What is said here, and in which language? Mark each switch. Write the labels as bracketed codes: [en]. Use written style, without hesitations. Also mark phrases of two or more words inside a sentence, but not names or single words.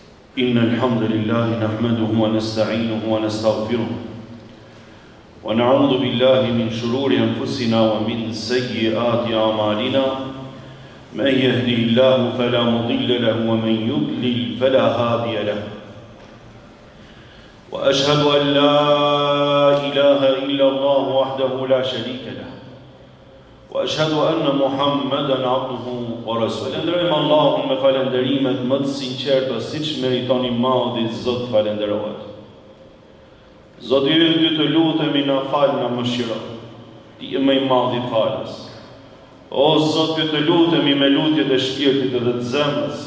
[ar] إن الحمد لله نحمده ونستعينه ونستغفره ونعوذ بالله من شرور أنفسنا ومن سيئات أعمالنا من يهده الله فلا مضل له ومن يضلل فلا هادي له وأشهد أن لا إله إلا الله وحده لا شريك له وأشهد أن محمدا عبده ورسوله. [sq] Falenderojmë Allahun me falenderimet më të sinqerta siç meriton i madhi Zot falenderohet. Zoti ynë, ty të lutemi na fal, na mëshiro. Ti je më i madhi falës. O Zot, ty të lutemi me lutjet e shpirtit dhe të zemrës.